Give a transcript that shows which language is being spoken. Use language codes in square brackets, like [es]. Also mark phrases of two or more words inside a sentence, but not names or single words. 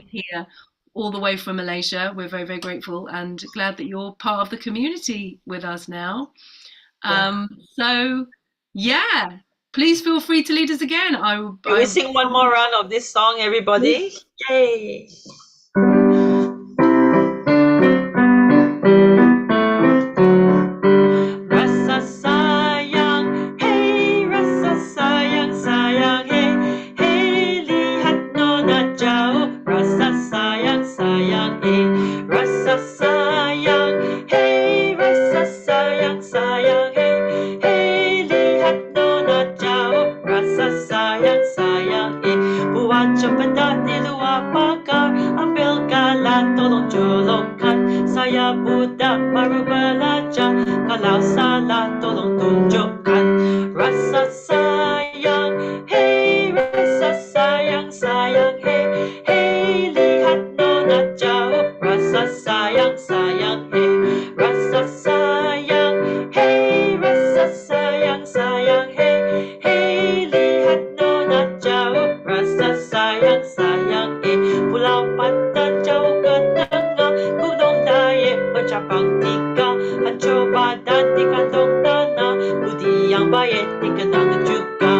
[en] being here all the way from Malaysia. We're very, very grateful and glad that you're part of the community with us now. Yeah. So, yeah, please feel free to lead us again. Can we sing one more round of this song, everybody? Yay! [ms] Rasa sayang, hey, rasa sayang, sayang, hey, hey, lihat nona jauh, rasa sayang, sayang, hey, rasa sayang, hey, rasa sayang, sayang, hey, hey, lihat nona jauh, rasa sayang, sayang, hey, buat cempedak di luar pagar, ambil galah, tolong jolokkan, saya budak baru belajar, kalau salah tolong tunjukkan. Rasa sayang, hey, rasa sayang, sayang, hey, hey, lihat nona jauh, rasa sayang, sayang, hey, rasa sayang, hey, rasa sayang, sayang, hey, hey, lihat nona jauh, rasa sayang, sayang, hey, Pulau, pandan, jauh ke tengah, Gunung, daik, bercabang, tiga, Hancur badan di kandung tanah, Budi yang baik dikenang juga.